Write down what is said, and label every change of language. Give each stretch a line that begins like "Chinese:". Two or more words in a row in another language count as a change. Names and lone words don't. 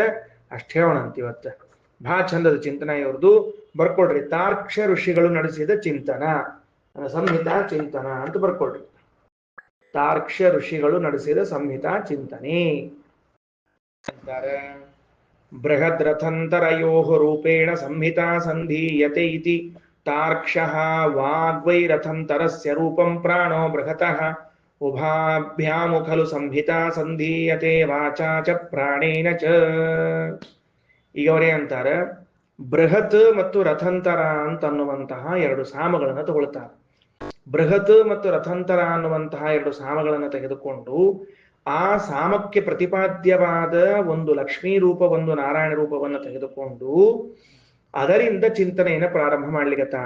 Kannada: ಅಷ್ಟು ಹೇಳೋಣಂತ ಇವತ್ತ. ಬಹಳ ಚಂದದ ಚಿಂತನ ಇವ್ರದು, ಬರ್ಕೊಡ್ರಿ. ತಾರ್ಕ್ಷ್ಯ ಋಷಿಗಳು ನಡೆಸಿದ ಚಿಂತನ, ಸಂಹಿತಾ ಚಿಂತನ ಅಂತ ಬರ್ಕೊಡ್ರಿ. ತಾರ್ಕ್ಷ್ಯ ಋಷಿಗಳು ನಡೆಸಿದ ಸಂಹಿತಾ ಚಿಂತನೆ ಅಂತಾರೆ.
Sanskrit: ಬೃಹದ್ರಥಂತರಯೋಃ ರೂಪೇಣ ಸಂಹಿತಾ ಸಂಧೀಯತೆ ಇತಿ ತಾರ್ಕ್ಷಃ ವಾಗ್ವೈರಥಂತರಸ್ಯ ರೂಪಂ ಪ್ರಾಣೋ ಬೃಹತಃ ಉಭಾಭ್ಯಾಮು ಖಲು ಸಂಹಿತಾ ಸಂಧೀಯತೆ ವಾಚಾ ಚ ಪ್ರಾಣೇನ ಚ.
Kannada: ಈಗ ಅವರೇ ಅಂತಾರೆ, ಬೃಹತ್ ಮತ್ತು ರಥಂತರ ಅಂತ ಅನ್ನುವಂತಹ ಎರಡು ಸಾಮಗಳನ್ನು ತಗೊಳ್ತಾರೆ. ಬೃಹತ್ ಮತ್ತು ರಥಂತರ ಅನ್ನುವಂತಹ ಎರಡು ಸಾಮಗಳನ್ನು ತೆಗೆದುಕೊಂಡು ಆ ಸಾಮಕ್ಕೆ ಪ್ರತಿಪಾದ್ಯವಾದ ಒಂದು ಲಕ್ಷ್ಮೀ ರೂಪ, ಒಂದು ನಾರಾಯಣ ರೂಪವನ್ನು ತೆಗೆದುಕೊಂಡು ಅದರಿಂದ ಚಿಂತನೆಯನ್ನು ಪ್ರಾರಂಭ ಮಾಡ್ಲಿಕತ್ತಾರ.